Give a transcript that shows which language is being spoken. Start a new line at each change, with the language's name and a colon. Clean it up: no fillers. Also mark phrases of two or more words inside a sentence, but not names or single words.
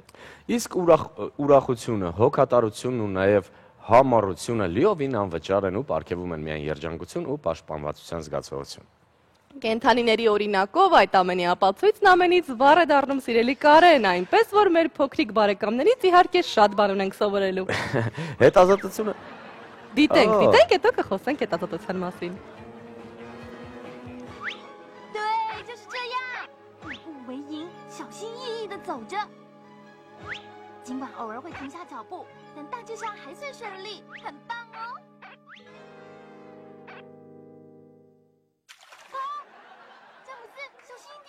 Armenian: Իսկ ուրախությունը, հոգատարությունն ու նաև համառությունը լիովին անվճար են ու պարգևում են միայն երջանկություն ու պաշտպանվածության զգացողություն։ Կենդանիների օրինակով այդ ամենի ապացույցն ամենից վառ է դառնում սիրելի Կարեն, այնպես որ մեր փոքրիկ բարեկամներից իհարկե շատ բան ունենք սովորելու։ Հետազոտությունը Դիտենք, հետո կխոսենք հետազոտության մասին։
Chinese: 对，就是这样，步步为营，小心翼翼地走着。尽管偶尔会停下脚步，但大致上还算顺利，很棒哦。詹姆斯，小心一点！